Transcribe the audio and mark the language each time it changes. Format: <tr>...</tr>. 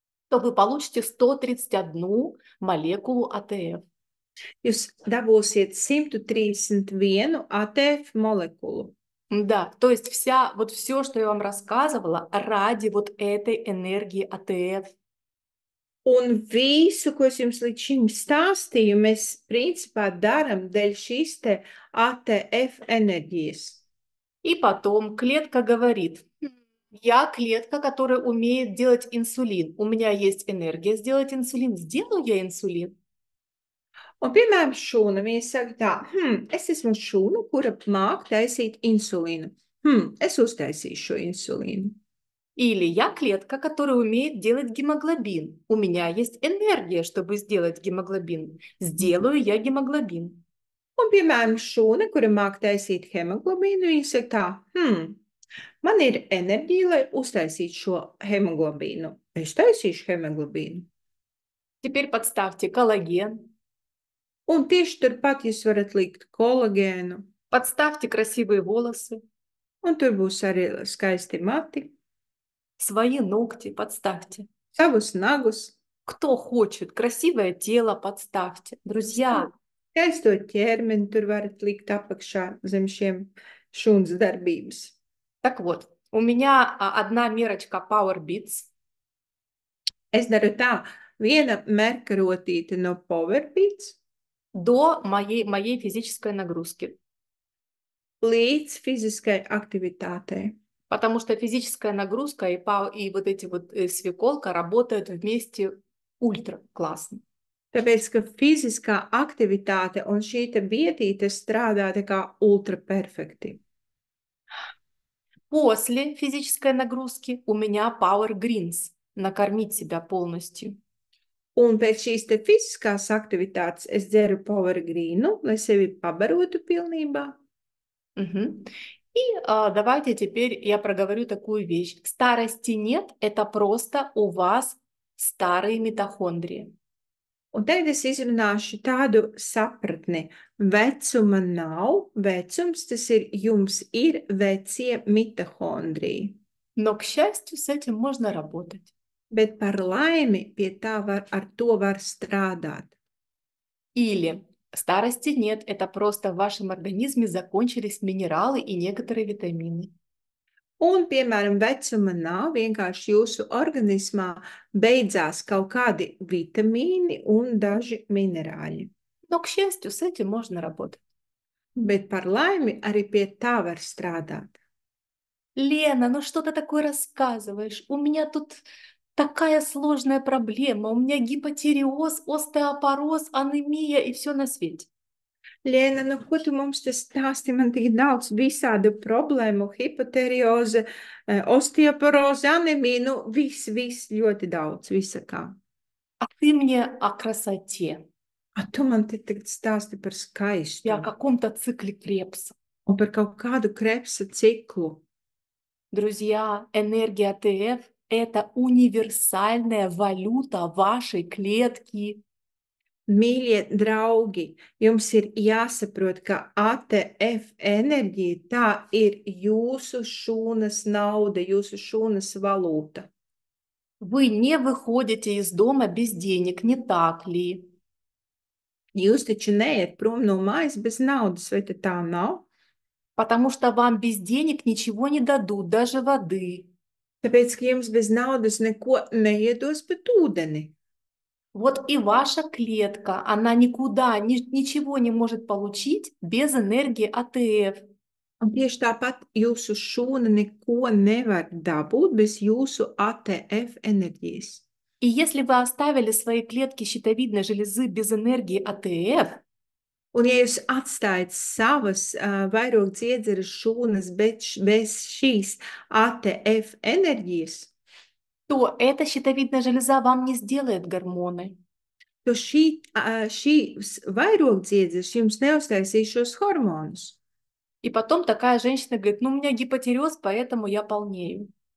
<ru>то вы получите 131 молекулу АТФ.</ru> <lv>jūs dabūsiet 131 ATF molekulu.</lv> <ru>Да, то есть вот все, что я вам рассказывала, ради вот этой энергии АТФ.</ru> <lv>Un visu, ko es jums līdz šim stāstīju, mēs principā darām dēļ šīs te ATF enerģijas.</lv> <ru>И потом клетка говорит, я клетка, которая умеет делать инсулин. У меня есть энергия сделать инсулин. Сделаю я инсулин.</ru> <lv>Un, piemēram, šūna, viņa saka tā, es esmu šūna, kura māk taisīt insulīnu. Es uztaisīšu šo insulīnu.</lv> <ru>Или я клетка, которая умеет делать гемоглобин. У меня есть энергия, чтобы сделать гемоглобин. Сделаю я гемоглобин.</ru> <lv>Un, piemēram, šūna, kura māk taisīt hemoglobīnu, viņa saka tā, man ir enerģija, lai uztaisītu šo hemoglobīnu. Es taisīšu hemoglobīnu.</lv> <ru>Теперь подставьте коллаген.</ru> <lv>Un tieši turpat jūs varat likt kolagēnu,</lv> <ru>Подставьте красивые волосы,</ru> <lv>un tur būs arī skaisti mati,</lv> <ru>свои ногти подставьте.</ru> <lv>savus nagus,</lv> <ru>Кто хочет красивое тело, подставьте. Друзья,</ru> <lv>skaisto ķermeni tur varat likt apakšā zem šiem šūnas darbības.</lv> <ru>так вот, у меня одна мерочка Power Beats.</ru> <lv>Es daru tā, viena merkarotīte no Powerbeats</lv> <ru>До моей физической нагрузки.</ru> <lv>līdz fiziskai aktivitātei.</lv> <ru>Потому что физическая нагрузка и вот эти вот свеколка работают вместе ультра классно.</ru> <lv>Tāpēc, ka fiziskā aktivitāte un šī te bietīte strādā tā kā ultra perfekti.</lv> <ru>После физической нагрузки у меня Power Greens. Накормить себя полностью.</ru> <lv>Un pēc šīs te fiziskās aktivitātes es dzeru Power Greenu, lai sevi pabarotu pilnībā. Угу.</lv> <ru>И давайте теперь я проговорю такую вещь. Старости нет, это просто у вас старые митохондрии.</ru> <lv>Un tagad es izrunāšu tādu sapratni. Vecuma nav, vecums tas ir, jums ir vecie mitohondriji.</lv> <ru>Но, к счастью, с этим можно работать.</ru> <lv>Bet par laimi pie tā ar to var strādāt.</lv> <ru>Или старости нет, это просто в вашем организме закончились минералы и некоторые витамины.</ru> <lv>Un, piemēram, vecuma nav, vienkārši jūsu organismā beidzās kaut kādi vitamīni un daži minerāļi.</lv> <ru>Но, к счастью, с этим можно работать.</ru> <lv>Bet par laimi arī pie tā var strādāt.</lv> <ru>Лена, ну что ты такое рассказываешь? У меня тут такая сложная проблема. У меня гипотиреоз, остеопороз, анемия и все на свете.</ru> <lv>Lēna, nu ko tu mums te stāsti? Man tik daudz visādu problēmu, hipoterioze, osteoporoze, anemija, nu viss ļoti daudz, visakā.</lv> <ru>А ты мне о красоте,</ru> <lv>A tu man te tagad stāsti par</lv> <ru>и о</ru> <lv>skaistumu</lv> <ru>каком-то цикле Крепса.</ru> <lv>un par kaut kādu Krepsa ciklu.</lv> <ru>Друзья, энергия АТФ– это универсальная валюта вашей клетки.</ru> <lv>Mīļie draugi, jums ir jāsaprot, ka ATF enerģija tā ir jūsu šūnas nauda, jūsu šūnas valūta.</lv> <ru>Вы не выходите из дома без денег, не так ли?</ru> <lv>Jūs taču neiet prom no mājas bez naudas, vai tā nav?</lv> <ru>Потому что вам без денег ничего не дадут, даже воды.</ru> <lv>Tāpēc, ka jums bez naudas neko neiedos pat ūdeni.</lv> <ru>Вот и ваша клетка, она никуда, ничего не может получить без энергии АТФ.</ru> <lv>Un tieši tāpat jūsu šūna neko nevar dabūt bez jūsu ATF enerģijas.</lv> <ru>И если вы оставили свои клетки щитовидной железы без энергии АТФ,</ru> <lv>Un ja jūs atstājat savas vairogdziedzeres šūnas bez šīs ATF enerģijas,</lv> <ru>то эта щитовидная железа вам не сделает гормоны.</ru> <lv>to šīs vairogdziedzeres jums neuztaisīs šos hormonus.</lv> <ru>И потом такая женщина говорит, ну у меня гипотиреоз, поэтому я полнею.</ru>